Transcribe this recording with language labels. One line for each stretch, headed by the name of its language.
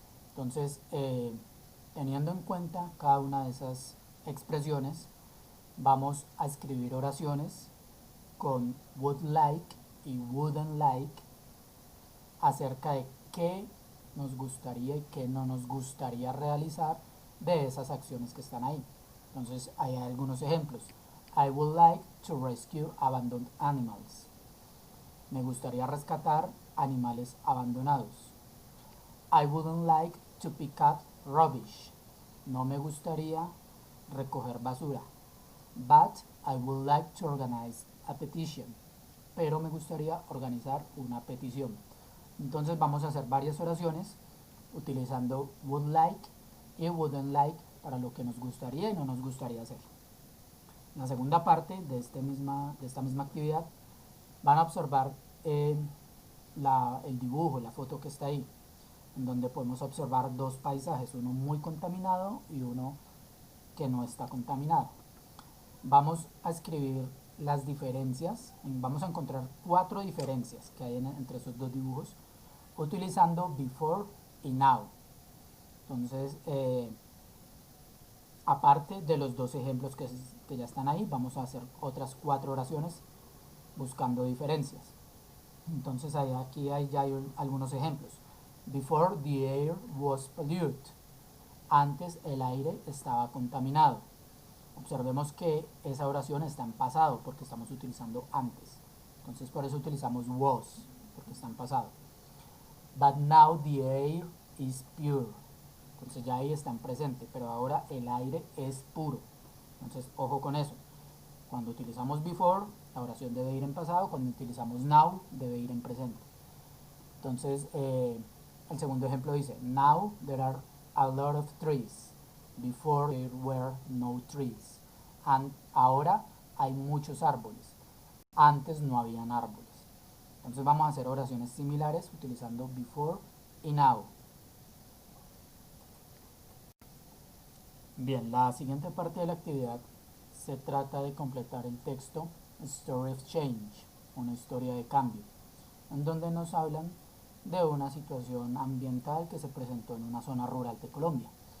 Spanish: Entonces, teniendo en cuenta cada una de esas expresiones, vamos a escribir oraciones con would like y wouldn't like acerca de qué nos gustaría y qué no nos gustaría realizar de esas acciones que están ahí. Entonces, hay algunos ejemplos.
English: I would like to rescue abandoned animals.
Spanish: Me gustaría rescatar animales abandonados.
English: I wouldn't like to pick up rubbish.
Spanish: No me gustaría recoger basura.
English: But I would like to organize a petition.
Spanish: Pero me gustaría organizar una petición. Entonces vamos a hacer varias oraciones utilizando would like y wouldn't like para lo que nos gustaría y no nos gustaría hacer. En la segunda parte de esta misma actividad van a observar el dibujo, la foto que está ahí, en donde podemos observar dos paisajes, uno muy contaminado y uno que no está contaminado. Vamos a escribir las diferencias, vamos a encontrar 4 diferencias que hay entre esos dos dibujos utilizando before y now. Entonces, aparte de los dos ejemplos que ya están ahí, vamos a hacer otras 4 oraciones buscando diferencias. Entonces aquí hay ya algunos ejemplos.
English: Before the air was polluted.
Spanish: Antes el aire estaba contaminado. Observemos que esa oración está en pasado porque estamos utilizando antes. Entonces por eso utilizamos was, porque está en pasado.
English: But now the air is pure.
Spanish: Entonces ya ahí está en presente, pero ahora el aire es puro. Entonces ojo con eso. Cuando utilizamos before, la oración debe ir en pasado. Cuando utilizamos now, debe ir en presente. Entonces, el segundo ejemplo dice,
English: now there are a lot of trees. Before there were no trees.
Spanish: Ahora hay muchos árboles. Antes no habían árboles. Entonces vamos a hacer oraciones similares utilizando before y now. Bien, la siguiente parte de la actividad se trata de completar el texto Story of Change, una historia de cambio, en donde nos hablan de una situación ambiental que se presentó en una zona rural de Colombia.